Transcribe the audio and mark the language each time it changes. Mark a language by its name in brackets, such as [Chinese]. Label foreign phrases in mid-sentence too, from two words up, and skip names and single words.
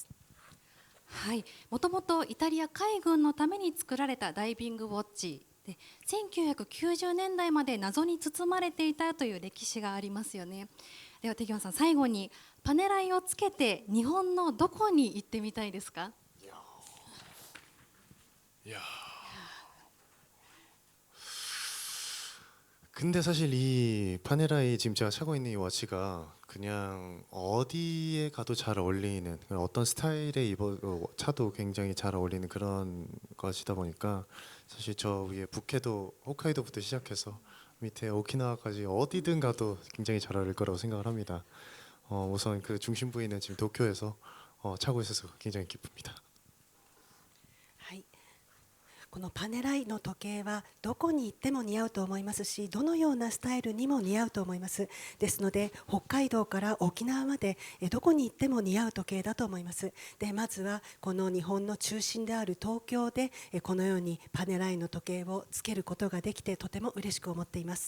[Japanese] はい、もともとイタリア海軍のために作られたダイビングウォッチで1990年代まで謎に包まれていたという歴史がありますよね。ではテギョンさん、最後にパネライをつけて日本のどこに行ってみたいですか？ [Korean] 이야. 근데 사실 이 파네라이 지금 제가 차고 있는 이 워치가 그냥 어디에 가도 잘 어울리는 어떤 스타일의 차도 굉장히 잘 어울리는 그런 것이다 보니까 사실 저 위에 북해도 홋카이도부터 시작해서 밑에 오키나와까지 어디든 가도 굉장히 잘 어울릴 거라고 생각을 합니다. 우선 그 중심 부위는 지금 도쿄에서 차고 있어서 굉장히 기쁩니다. [Japanese] はい、このパネライの時計はどこに行っても似合うと思いますし、どのようなスタイルにも似合うと思います。ですので北海道から沖縄までどこに行っても似合う時計だと思います。でまずはこの日本の中心である東京でこのようにパネライの時計をつけることができてとても嬉しく思っています。